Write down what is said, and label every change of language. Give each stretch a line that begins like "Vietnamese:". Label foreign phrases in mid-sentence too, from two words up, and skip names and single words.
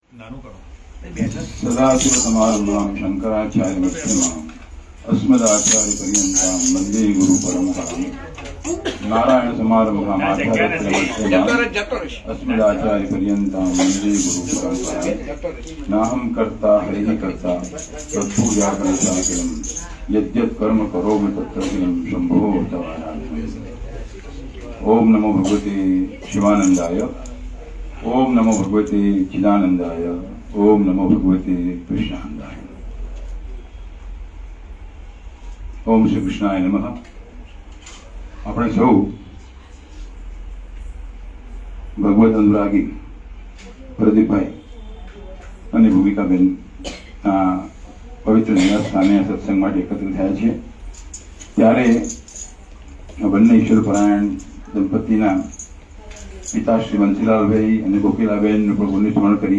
Sanskrit: सदाशिवसमारम्भां शङ्कराचार्यमध्यमाम् अस्मदाचार्यपर्यन्तां वन्दे गुरुपरम्पराम् नारायणसमारम्भाम् अस्मदाचार्यपर्यन्तां वन्दे गुरुपरम्पराम् नाहं कर्ता हरिः कर्ता तत्पूजाकरसाखिलम् यद्यत् कर्म करोमि तत्तदखिलं शम्भो तवाराधने। ओम नमो भगवते शिवानंदाय, ओम नमो भगवते चिदानंदाय, ओम नमो भगवते कृष्णानंदाय। ओम श्री कृष्णाय नमः।
Gujarati: આપણે સૌ ભગવત અનુરાગી પ્રદીપભાઈ અને ભૂમિકાબેન પવિત્ર નિવાસ સ્થાને સત્સંગ માટે એકત્રિત થયા છીએ ત્યારે બંને ઈશ્વરપરાયણ દંપતીના પિતા શ્રી બંસીલાલભાઈ અને કોકિલાબેનનું પણ ગુણનું સ્મરણ કરીએ।